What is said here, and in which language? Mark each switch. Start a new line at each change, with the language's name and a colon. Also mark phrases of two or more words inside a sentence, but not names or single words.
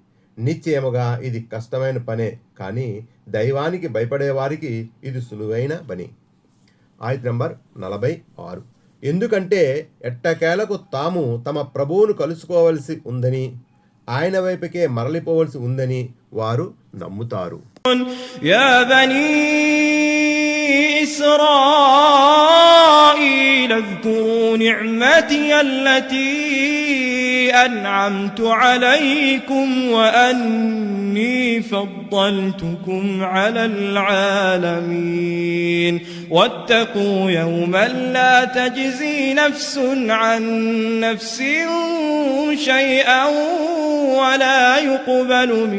Telugu: నిశ్చయముగా ఇది కష్టమైన పనే, కానీ దైవానికి భయపడే వారికి ఇది సులువైన పని. ఆయత్ నంబర్ 46. ఎందుకంటే ఎట్టకేలకు తాము తమ ప్రభువును కలుసుకోవలసి ఉందని, ఆయన వైపుకే మరలిపోవలసి ఉందని వారు నమ్ముతారు.
Arabic: يا بني إسرائيل اذكروا نعمتي التي أنعمت عليكم وأني فضلتكم على العالمين واتقوا يوما لا تجزي نفس عن نفس شيئا ولا يقبل